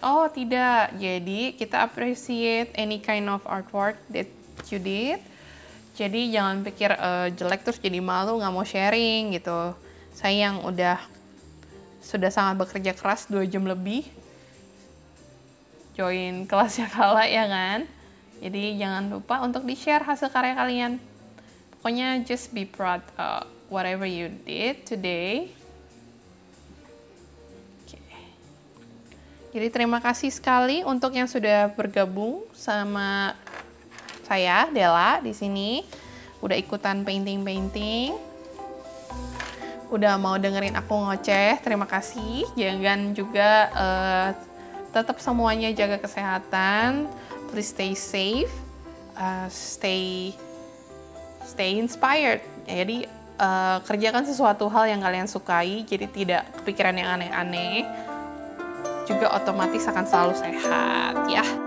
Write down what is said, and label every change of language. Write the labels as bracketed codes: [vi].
[id] Oh tidak, jadi kita [en] appreciate any kind of artwork that you did. [id] Jadi jangan pikir jelek terus jadi malu nggak mau sharing gitu. Saya yang sudah sangat bekerja keras 2 jam lebih join kelasnya Kala ya kan. Jadi jangan lupa untuk di-share hasil karya kalian. Pokoknya [en] just be proud of whatever you did today. Okay. [id] Jadi terima kasih sekali untuk yang sudah bergabung sama saya, Della, di sini. Udah ikutan painting-painting. Udah mau dengerin aku ngoceh, terima kasih. Jangan juga tetap semuanya jaga kesehatan. [en] Please stay safe, stay inspired. Jadi [id] kerjakan sesuatu hal yang kalian sukai, jadi tidak kepikiran yang aneh-aneh. Juga otomatis akan selalu sehat ya.